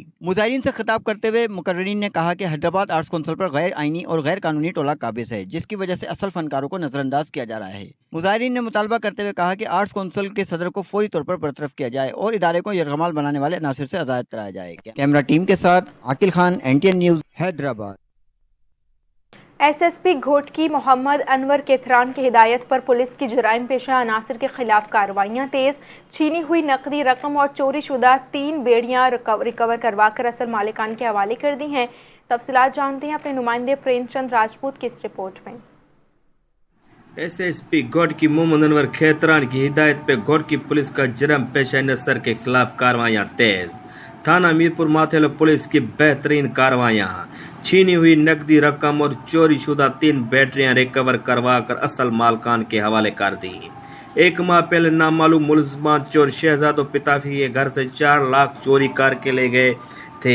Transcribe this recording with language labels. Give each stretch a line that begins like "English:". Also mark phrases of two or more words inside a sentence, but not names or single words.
Urdu: مظاہرین سے خطاب کرتے ہوئے مقررین نے کہا کہ حیدرآباد آرٹس کونسل پر غیر آئینی اور غیر قانونی ٹولہ قابض ہے، جس کی وجہ سے اصل فنکاروں کو نظرانداز کیا جا رہا ہے. مظاہرین نے مطالبہ کرتے ہوئے کہا کہ آرٹس کونسل کے صدر کو فوری طور پر برطرف کیا جائے اور ادارے کو یرغمال بنانے والے عناصر سے آزاد کرایا جائے.
English: camera team
Urdu: کے ساتھ عاقل خان، NTN نیوز، حیدرآباد. SSP گھوٹکی محمد انور کیتھران کی ہدایت پر پولیس کی جرائم پیشہ عناصر کے خلاف کارروائیاں تیز، چھینی ہوئی نقدی رقم اور چوری شدہ 3 بیڑیاں ریکور کروا کر اصل مالکان کے حوالے کر دی ہیں. تفصیلات جانتے ہیں اپنے نمائندے پریم چند راجپوت کی اس رپورٹ میں. SSP گھوٹکی محمد انور کھیتران کی ہدایت پہ گھوٹکی پولیس کا جرم پیشہ عناصر کے خلاف کارروائیاں تیز. تھانہ میرپور ماتھیلو پولیس کی بہترین کارروائیاں، چھینی ہوئی نقدی رقم اور چوری شدہ 3 بیٹریاں ریکور کروا کر اصل مالکان کے حوالے کر دی. 1 ماہ پہلے نامعلوم ملزمان چور شہزادو پتافی کے گھر سے 4 لاکھ چوری کرکے لے گئے تھے.